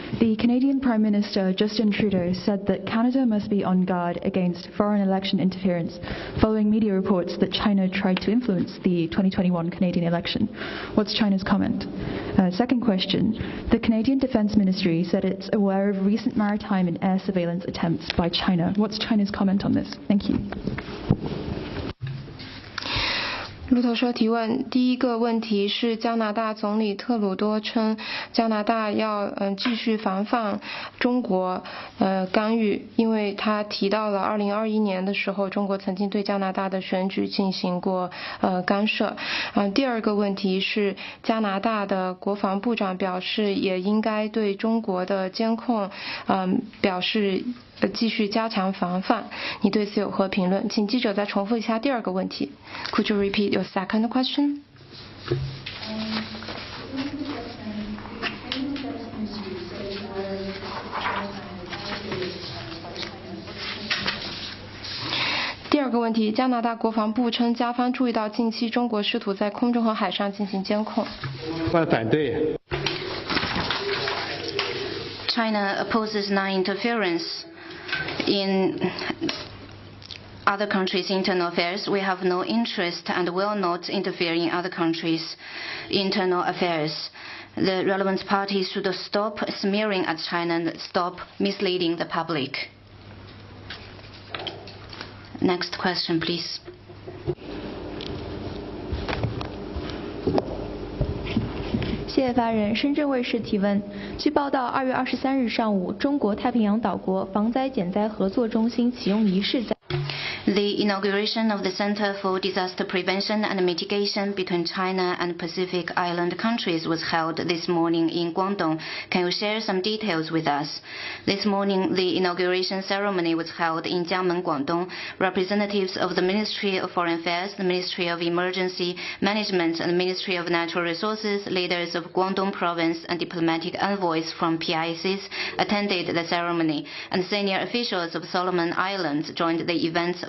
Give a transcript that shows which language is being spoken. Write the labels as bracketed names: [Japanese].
[English] The Canadian Prime Minister, Justin Trudeau, said that Canada must be on guard against foreign election interference following media reports that China tried to influence the 2021 Canadian election. What's China's comment? Second question. The Canadian Defence Ministry said it's aware of recent maritime and air surveillance attempts by China. What's China's comment on this? Thank you. [Chinese] 路透社提问，第一个问题是加拿大总理特鲁多称加拿大要继续防范中国干预，因为他提到了2021年的时候中国曾经对加拿大的选举进行过干涉。第二个问题是加拿大的国防部长表示也应该对中国的监控表示继续加强防范，你对此有何评论？请记者再重复一下第二个问题。 [English] Could you repeat your second question? [Chinese] (第二个问题，加拿大国防部称加方注意到近期中国试图在空中和海上进行监控。反对。 [English] China opposes non-interference in other countries' internal affairs. We have no interest and will not interfere in other countries' internal affairs. The relevant parties should stop smearing at China and stop misleading the public. Next question, please. [Chinese] 谢发人，深圳卫视提问。据报道，2月23日上午，中国太平洋岛国防灾减灾合作中心启用仪式在。 [English] The inauguration of the Center for Disaster Prevention and Mitigation between China and Pacific Island countries was held this morning in Guangdong. Can you share some details with us? This morning, the inauguration ceremony was held in Jiangmen, Guangdong. Representatives of the Ministry of Foreign Affairs, the Ministry of Emergency Management, and the Ministry of Natural Resources, leaders of Guangdong Province, and diplomatic envoys from PICs attended the ceremony, and senior officials of Solomon Islands joined the event's